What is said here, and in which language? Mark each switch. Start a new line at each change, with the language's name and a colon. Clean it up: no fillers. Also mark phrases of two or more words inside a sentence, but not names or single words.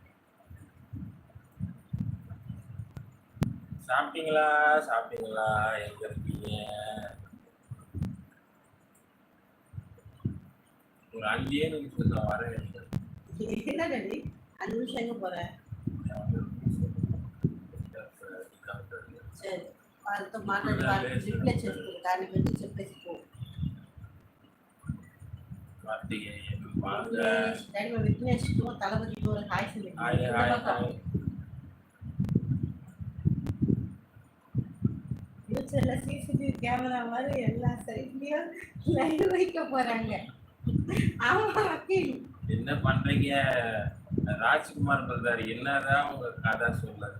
Tamil: சாப்பிட்டீங்களா? எங்க இருக்கீங்க? ஒரு 5 நிமிஷத்துல வரேன். என்ன டாடி 5 நிமிஷம் எங்க போற?
Telugu: சரி వాళ్ళతో మాట్లాడి వాళ్ళు రిప్లై చేస్తారు, దాని గురించి చెప్పేసి పో.
Tamil: విఘ్నేష్ తలపతి హాయ్ ஃபியூச்சர்ல
English: CCTV camera
Tamil: மாதிரி எல்லா சைட்லயும் லைவ் வைக்க போறாங்க. ஆமா அக்கீல், என்ன பண்றீங்க? ராஜ்குமார் பிரதர் என்னதான் உங்க கதை சொல்லுங்க.